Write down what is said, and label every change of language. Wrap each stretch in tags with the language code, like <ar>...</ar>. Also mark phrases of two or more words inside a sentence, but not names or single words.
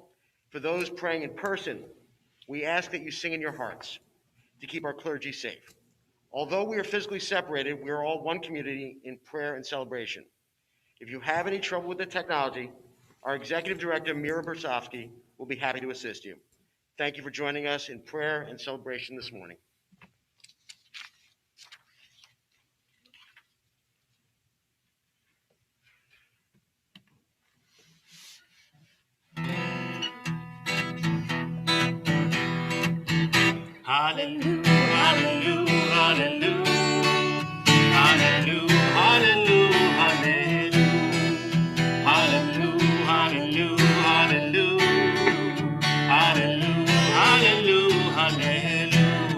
<en>For those praying in person, we ask that you sing in your hearts to keep our clergy safe. Although we are physically separated, we are all one community in prayer and celebration. If you have any trouble with the technology, our Executive Director, Mira Bersofsky, will be happy to assist you. Thank you for joining us in prayer and celebration this morning. Hallelujah, hallelujah, hallelujah, hallelujah, hallelujah, hallelujah, hallelujah, hallelujah, hallelujah, hallelujah, hallelujah.</en>